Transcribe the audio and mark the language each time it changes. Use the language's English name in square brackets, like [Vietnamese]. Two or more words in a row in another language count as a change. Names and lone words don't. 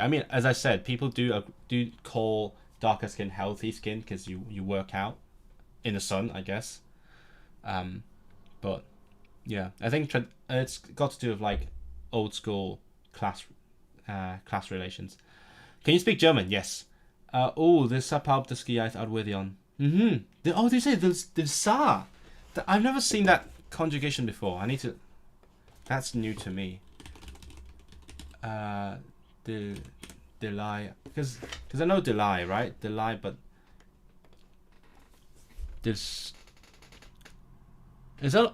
[English] I mean, as I said, people do call darker skin healthy skin because you work out in the sun, I guess. But yeah, I think it's got to do with like old school class relations. Can you speak German? Yes. There's [Welsh] pawb dysgu iaith arwyddion. [English] They say there's sa. I've never seen that conjugation before. I need to. That's new to me. Delay, because I know delay, right? Delay, but this is that.